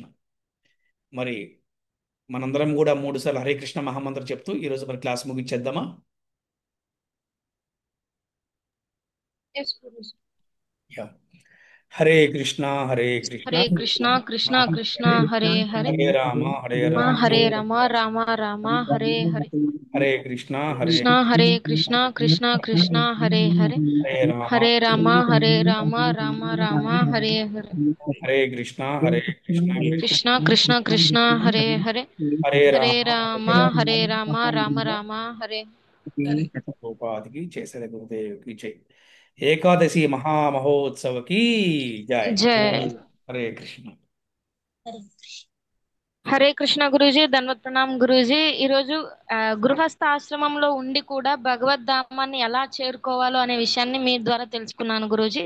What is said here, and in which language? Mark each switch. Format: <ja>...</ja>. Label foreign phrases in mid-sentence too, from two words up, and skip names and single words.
<te>మరి మనందరం కూడా 3 సార్లు హరే కృష్ణ మహామంత్రం చెప్తూ ఈరోజు మరి క్లాస్ ముగించేద్దామా? Yes, గురూజీ.</te> <sa>యా. హరే కృష్ణ, హరే కృష్ణ, హరే కృష్ణ కృష్ణ కృష్ణ హరే హరే హరే రామ, హరే రామ రామ, హరే రామ రామ రామ హరే హరే హరే కృష్ణ, హరే కృష్ణ హరే కృష్ణ కృష్ణ కృష్ణ హరే హరే హరే రామ, హరే రామ రామ రామ హరే హరే హరే కృష్ణ, హరే కృష్ణ, కృష్ణ కృష్ణ కృష్ణ హరే హరే హరే హరే రామ, రామ రామ రామ హరే</sa> <te>ఉపాధికి చేసే గురుదేవుకి జై. ఏకాదశి మహామహోత్సవకి జై. జై. హరే కృష్ణ. హరే కృష్ణ. హరే కృష్ణ గురూజీ, ధన్వత్ ప్రణామ్ గురూజీ. ఈరోజు గృహస్థ ఆశ్రమంలో ఉండి కూడా భగవద్ధామాన్ని ఎలా చేరుకోవాలో అనే విషయాన్ని మీ ద్వారా తెలుసుకున్నాను గురూజీ.</te>